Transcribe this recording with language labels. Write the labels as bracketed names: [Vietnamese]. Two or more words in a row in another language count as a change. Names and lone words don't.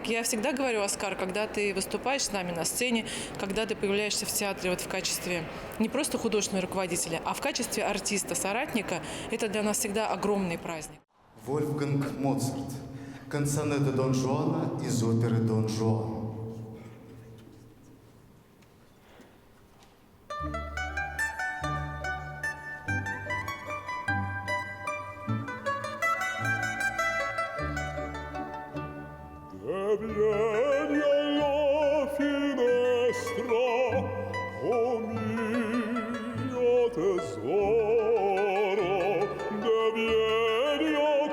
[Russian] Я всегда говорю, Оскар, когда ты выступаешь с нами на сцене, когда ты появляешься в театре вот в качестве не просто художественного руководителя, а в качестве артиста, соратника, это для нас всегда огромный праздник. Вольфганг Моцарт. Канцонетто Дон Жуана из оперы «Дон Жуан». [Italian] Vieni alla finestra, oh mio tesoro, vieni a